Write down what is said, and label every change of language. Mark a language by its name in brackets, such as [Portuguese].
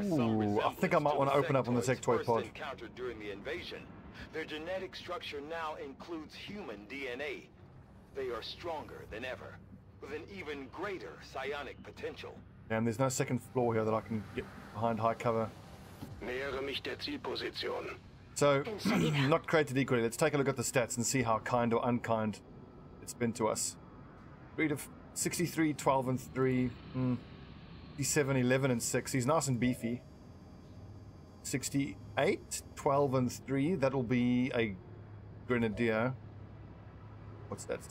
[English] Ooh, I think I might want to open up on the sectoid pod. Encountered during the invasion, their genetic structure now includes human DNA. They are stronger than ever, with an even greater psionic potential. And there's no second floor here that I can get behind high cover. [German] Nähere mich der Zielposition. [English] So, not created equally. Let's take a look at the stats and see how kind or unkind it's been to us. 63, 12 and 3. 57, 11 and 6. He's nice and beefy. 68, 12 and 3. That'll be a grenadier. What's that?